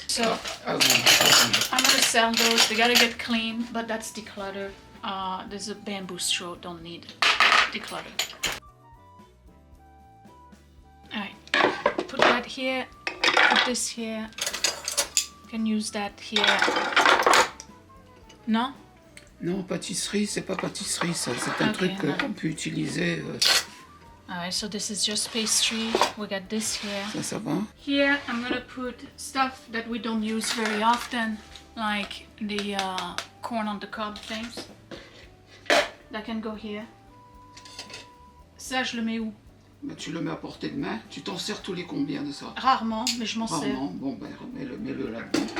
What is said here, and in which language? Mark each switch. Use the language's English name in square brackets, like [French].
[English] So, I'm gonna sell those. They gotta get clean, but that's declutter. There's a bamboo straw, don't need declutter. Alright, put that here, put this here. Can use that here. Non? [French] Non, pâtisserie, c'est pas pâtisserie, ça. C'est un truc qu'on peut utiliser. [English] Alright, so this is just pastry. We got this here. [French] Ça va? [English] Here, I'm gonna put stuff that we don't use very often, like the corn on the cob things. That can go here. [French] Ça, je le mets où? Ben, tu le mets à portée de main. Tu t'en sers tous les combien de ça? Rarement, mais je m'en sers. Rarement. Bon, ben, mets-le là-dedans.